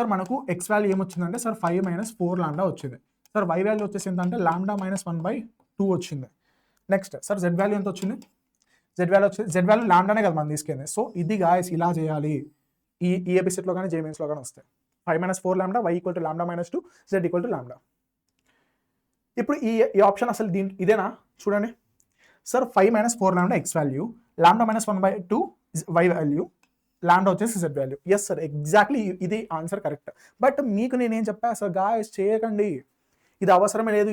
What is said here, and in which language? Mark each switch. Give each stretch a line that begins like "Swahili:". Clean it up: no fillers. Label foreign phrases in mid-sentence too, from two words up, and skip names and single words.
Telugu: మనకు x వాల్యూ ఏమొచ్చిందంటే సార్ 5 - 4 లాంబ్డా వచ్చింది సార్. y వాల్యూ వచ్చేసి ఎంత అంటే λ - 1/2 వచ్చింది.
English: next sir
Telugu: z వాల్యూ ఎంత వచ్చింది? z వాల్యూ లాంబ్డానే కదా మనం తీసుకెళ్ళింది. సో ఇది గాయస్ ఇలా చేయాలి. ఈ ఎపిసోడ్లో కానీ జేమెన్స్లో కానీ వస్తాయి. 5 - 4 లాంబ్డా, y = λ - 2, z = λ. ఇప్పుడు ఈ ఆప్షన్ అసలు ఇదేనా చూడండి సార్. 5 - 4 లాంబ్డా x వాల్యూ, λ - 1/2 y వాల్యూ, లాంబ్డా వచ్చేసి z వాల్యూ.
English: yes sir, exactly
Telugu: ఇది
English: answer correct.
Telugu: బట్ మీకు నేనేం చెప్పా సార్? గాయస్ చేయకండి, ఇది అవసరమే లేదు.